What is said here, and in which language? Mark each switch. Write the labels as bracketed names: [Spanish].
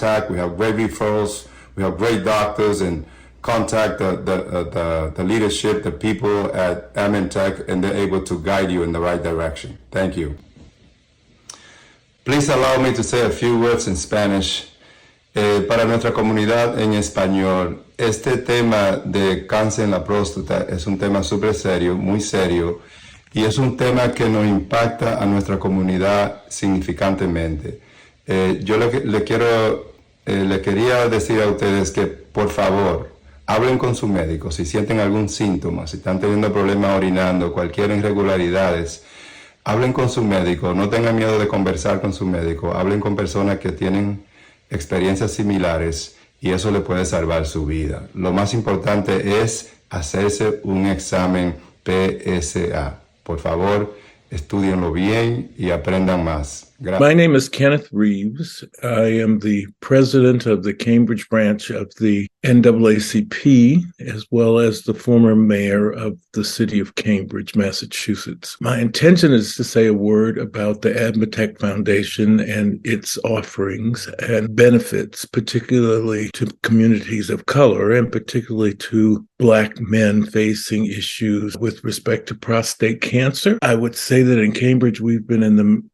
[English] We have great referrals, we have great doctors, and contact the leadership, the people at AdMeTech, and they're able to guide you in the right direction. Thank you. Please allow me to say a few words in Spanish. [Spanish] Para nuestra comunidad en español, este tema de cáncer en la próstata es un tema súper serio, muy serio, y es un tema que nos impacta a nuestra comunidad significantemente. Yo le quería decir a ustedes que, por favor, hablen con su médico si sienten algún síntoma, si están teniendo problemas orinando, cualquier irregularidades. Hablen con su médico, no tengan miedo de conversar con su médico, hablen con personas que tienen experiencias similares y eso le puede salvar su vida. Lo más importante es hacerse un examen PSA. Por favor, estudienlo bien y aprendan más. Gracias. [English] My name is Kenneth Reeves. I am the president of the Cambridge branch of the NAACP, as well as the former mayor of the city of Cambridge, Massachusetts. My intention is to say a word about the AdMeTech Foundation and its offerings and benefits, particularly to communities of color and particularly to Black men facing issues with respect to prostate cancer. I would say that in Cambridge, we've been in the